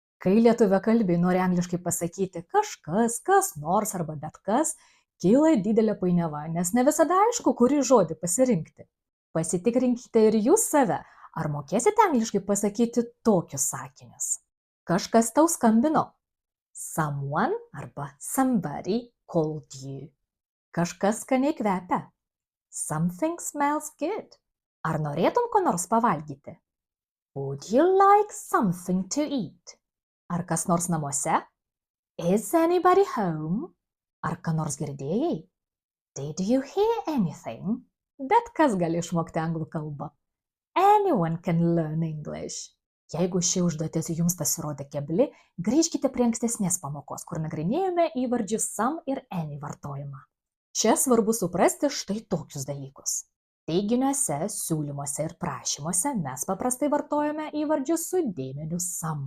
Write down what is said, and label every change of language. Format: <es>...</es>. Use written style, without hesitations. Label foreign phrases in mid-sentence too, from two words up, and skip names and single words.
<lt>Kai lietuviakalbiai nori angliškai pasakyti kažkas, kas nors arba bet kas, kyla didelė painiava, nes ne visada aišku, kurį žodį pasirinkti. Pasitikrinkite ir jūs save, ar mokėsite angliškai pasakyti tokius sakinius. Kažkas tau skambino.</lt> <en>Someone arba somebody called you.</en> <lt>Kažkas skaniai kvepia.</lt> <en>Something smells good.</en> <lt>Ar norėtum ko nors pavalgyti?</lt> <en>Would you like something to eat?</en> <lt>Ar kas nors namuose?</lt> <en>Is anybody home?</en> <lt>Ar ką nors girdėjai?</lt> <en>Did you hear anything?</en> <lt>Bet kas gali išmokti anglų kalbą.</lt> <en>Anyone can learn English.</en> <lt>Jeigu ši užduotis jums pasirodė kebli, grįžkite prie ankstesnės pamokos, kur nagrinėjome įvardžių some ir any vartojimą. Čia svarbu suprasti štai tokius dalykus. Teiginiuose, siūlymuose ir prašymuose mes paprastai vartojame įvardžius su dėmeniu some.</lt>